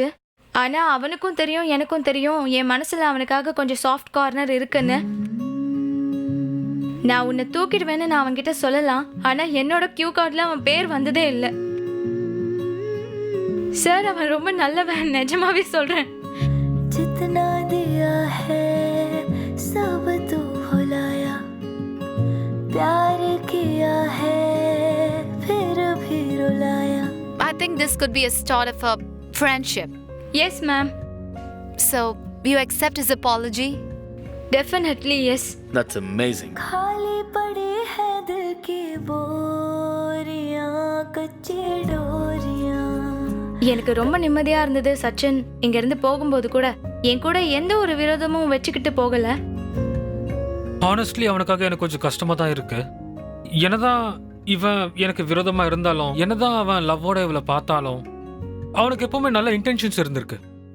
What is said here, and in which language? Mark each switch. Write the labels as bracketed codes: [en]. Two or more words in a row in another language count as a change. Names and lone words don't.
[ta] ஆனா அவனுக்கும் தெரியும், எனக்கும் தெரியும், என் மனசுல அவனுக்காக கொஞ்சம் [en] soft corner [ta] இருக்குன்னு. நான் உன்னை தூக்கிடுவேன்னு நான் அவன்கிட்ட சொல்லலாம். ஆனா என்னோட [en] cue card [ta] அவன் பேர் வந்ததே இல்லை. சார், அவன் ரொம்ப நல்லவன், நிஜமாவே சொல்றேன். [hi] जितना दिया है सब तू भुलाया, प्यार किया है फिर भी रुलाया. [en] I think this could be a start of a friendship. Yes, ma'am. So, you accept his apology? Definitely, yes. That's amazing. [hi] खाली पड़ी है दिल की बोरियां, कच्ची डोरियां. [ta] எனக்கு ரொம்ப நிம்மதியா இருந்தது. சச்சின் இங்க இருந்து போகும்போது கூட என் கூட எந்த ஒரு விரோதமும் வச்சுக்கிட்டு போகல. ஹானஸ்ட்லி அவனுக்காக எனக்கு கொஞ்சம் கஷ்டமா தான் இருக்கு. என்னதான் இவன் எனக்கு விரோதமா இருந்தாலும், என்னதான் அவன் லவ்வோட இவளை பார்த்தாலும், அவனுக்கு எப்பவுமே நல்ல இன்டென்ஷன்ஸ் இருந்திருக்கு.